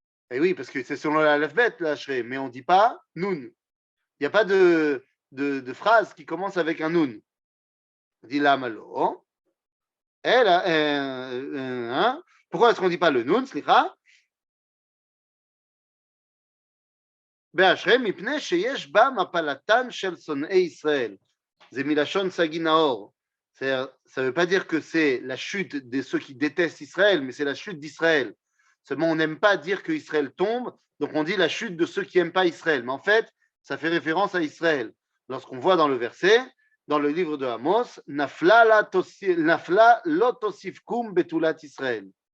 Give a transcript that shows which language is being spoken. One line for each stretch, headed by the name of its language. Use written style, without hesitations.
French: Et oui, parce que c'est selon l'alphabet, l'ashrei, mais on ne dit pas nun. Il n'y a pas de phrase qui commence avec un nun. On dit la malo. Elle a, pourquoi est-ce qu'on ne dit pas le nun, slicha?
Hebrew: באשרי מפני שיש בה מפלתן של שונאי ישראל. זה מלשון סגי נאור.
French: Ça ne veut pas dire que c'est la chute de ceux qui détestent Israël, mais c'est la chute d'Israël. Seulement, on n'aime pas dire que Israël tombe, donc on dit la chute de ceux qui n'aiment pas Israël. Mais en fait, ça fait référence à Israël. Lorsqu'on voit dans le verset, dans le livre de Amos,
Hebrew: Nafla lotosifkum betulat Israël.